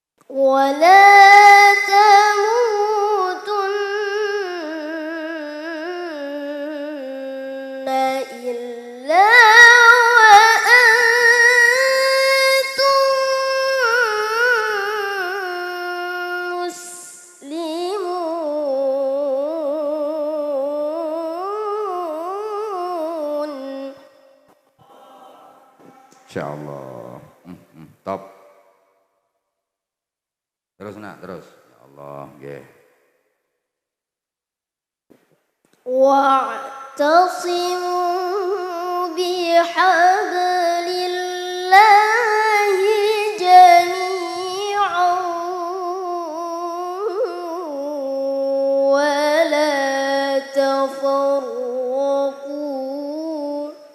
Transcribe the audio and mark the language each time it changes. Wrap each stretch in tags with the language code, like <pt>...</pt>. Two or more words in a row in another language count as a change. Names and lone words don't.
<ar>ولا تموتن إلا وأنتم مسلمون.</ar> <id>Insyaallah. Top. Terus nak, terus.</id> <jv>Ya Allah, nggih.</jv> <ar>واعتصموا بحبل الله جميعا ولا تفرقوا.</ar>